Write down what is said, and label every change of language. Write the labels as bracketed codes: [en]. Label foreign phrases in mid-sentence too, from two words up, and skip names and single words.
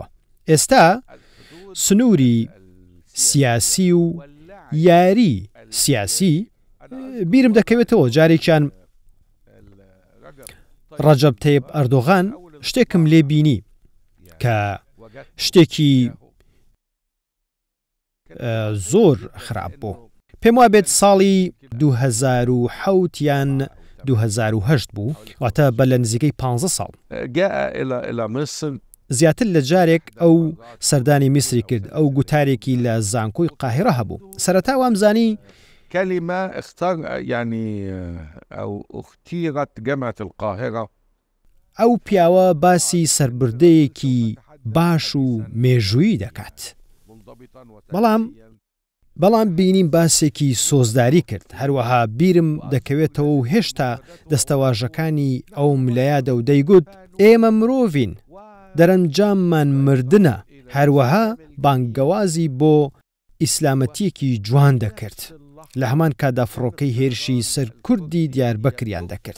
[ckb] ئێستا سنووری سیاسی و یاری سیاسی بیرم دەکەوێتەوە جارێکیان ڕەجەب تەیب ئەردۆغان شتێکم لێ بینی کە شتێکی زۆر خراپ بوو. پێم وا بێت ساڵی 2007 یان 2008 بوو واتە بە لە نزیکەی 15 ساڵ [ar] جاء إلى مصر [ckb] زیاتر لە جارێک ئەو سەردانی میسری کرد ئەو گوتارێکی لە زانکۆی قاهرە هەبوو سەرەتا وامزانی [ar] كلمة اختار يعني أو اختيرت جامعة القاهرة [ckb] ئەو پیاوە باسی سربردەیەکی باش و مێژوویی دەکات بەڵام بینیم باسێکی سۆزداری کرد هەروەها بیرم دەکەوێتەوە و هێشتا دەستەواژەکانی ئەوم لە یادە و دەیگوت ئێمە مرۆڤین دەرەنجاممان مردنە هەروەها بانگەوازی بۆ ئیسلامەتیەکی جوان دەکرد لە هەمان کادا فڕۆکەی هێرشی سەر کوردی دیاربەکریان دەکرد